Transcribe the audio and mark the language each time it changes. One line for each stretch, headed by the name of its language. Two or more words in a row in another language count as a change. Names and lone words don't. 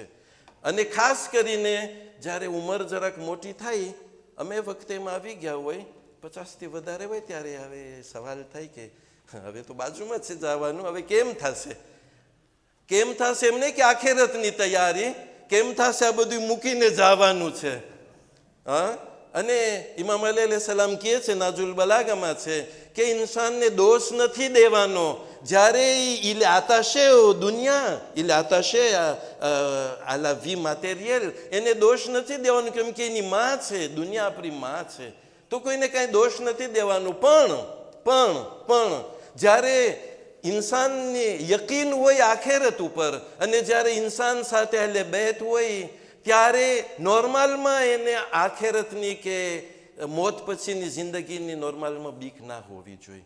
Gujarati: અને ખાસ કરીને જ્યારે ઉંમર જરાક મોટી થાય, અમે વખતે એમાં આવી ગયા હોય 50થી વધારે હોય ત્યારે હવે સવાલ થાય કે હવે તો બાજુમાં છે જવાનું, હવે કેમ થશે? કેમ થશે એમ નહીં કે આખેરતની તૈયારી, કેમ થશે આ બધું મૂકીને જવાનું છે. હા, અને ઇમામ અલી અલૈહિસ્સલામ કહે છે નાજુલ બલાગામાં છે કે ઇન્સાનને દોષ નથી દેવાનો.
French: જ્યારે il attaché દુનિયા, il attaché à la vie matérielle,
Gujarati: એને દોષ નથી દેવાનો કેમ કે એની માં છે, દુનિયા આપણી માં છે, તો કોઈને કાંઈ દોષ નથી દેવાનું. પણ જ્યારે ઇન્સાનને યકીન હોય આખેરત ઉપર અને જ્યારે ઇન્સાન સાથે અહેલે બેત હોય ત્યારે નોર્મલમાં એને આખેરતની કે મોત પછીની જિંદગીની નોર્મલમાં બીક ના હોવી જોઈએ.